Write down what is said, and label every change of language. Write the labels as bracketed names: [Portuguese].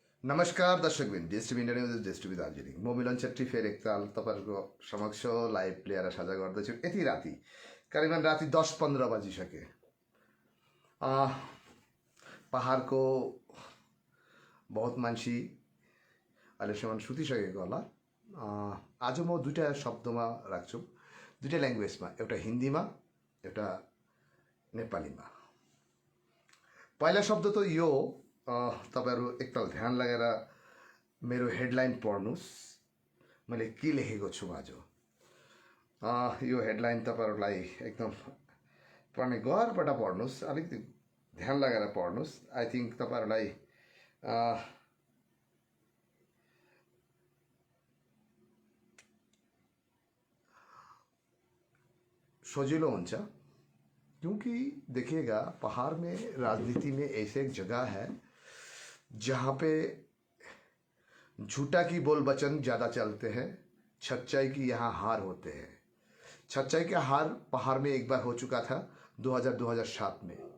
[Nepali] नमस्कार दर्शकबिन DSTV India news DSTV Darjeeling म मिलन छेत्री फेरि एकताल तपाईँहरूको समक्ष लाइभ लिएर साझा गर्दैछु। यति राति करिबन राति 10:15 बजिसके। पहाडको बहुत मान्छे अहिलेसम्म सुतिसकेको होला। आज म दुईवटा शब्दमा राख्छु, दुईवटा ल्याङ्ग्वेजमा, एउटा हिन्दीमा एउटा नेपालीमा। पहिला शब्द त यो हो, तपाईँहरू एकताल ध्यान लगाएर मेरो हेडलाइन पढ्नुहोस्, मैले के लेखेको छु आज। यो हेडलाइन तपाईँहरूलाई एकदम पढ्ने गरबाट पढ्नुहोस्, अलिकति ध्यान लगाएर पढ्नुहोस्। [English] I think [Nepali] तपाईँहरूलाई सजिलो हुन्छ। [Hindi] क्योंकि देखिएगा, पहाड़ में राजनीति में ऐसे एक जगह है जहाँ पे झूठा की बोल वचन ज़्यादा चलते हैं, सच्चाई की यहाँ हार होते हैं। सच्चाई का हार पहाड़ में एक बार हो चुका था 2007 में।